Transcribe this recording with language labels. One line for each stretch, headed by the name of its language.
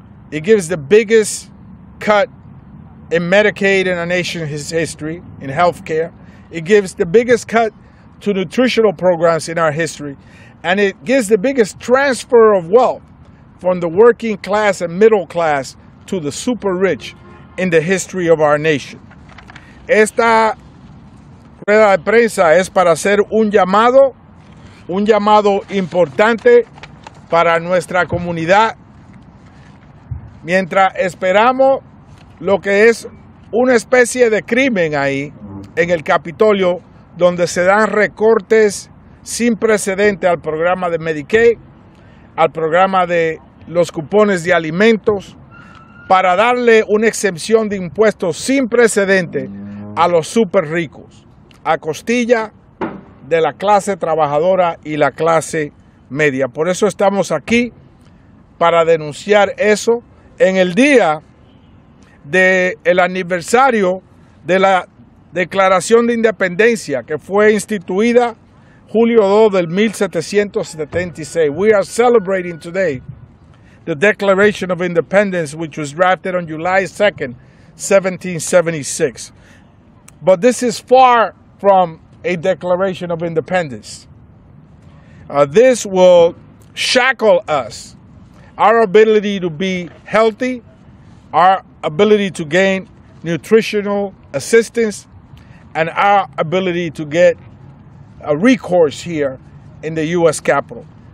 English: It gives the biggest cut in Medicaid in our nation's history, in health care. It gives the biggest cut to nutritional programs in our history. And it gives the biggest transfer of wealth from the working class and middle class to the super rich in the history of our nation.
Spanish: Esta rueda de prensa es para hacer un llamado importante para nuestra comunidad, mientras esperamos lo que es una especie de crimen ahí en el Capitolio, donde se dan recortes sin precedente al programa de Medicaid, al programa de los cupones de alimentos, para darle una exención de impuestos sin precedente a los súper ricos, a costilla de la clase trabajadora y la clase media. Por eso estamos aquí, para denunciar eso en el día del aniversario de la Declaración de Independencia, que fue instituida Julio 2 del 1776.
English: We are celebrating today the Declaration of Independence, which was drafted on July 2nd, 1776. But this is far from a Declaration of Independence. This will shackle us, our ability to be healthy, our ability to gain nutritional assistance, and our ability to get a recourse here in the U.S. Capitol.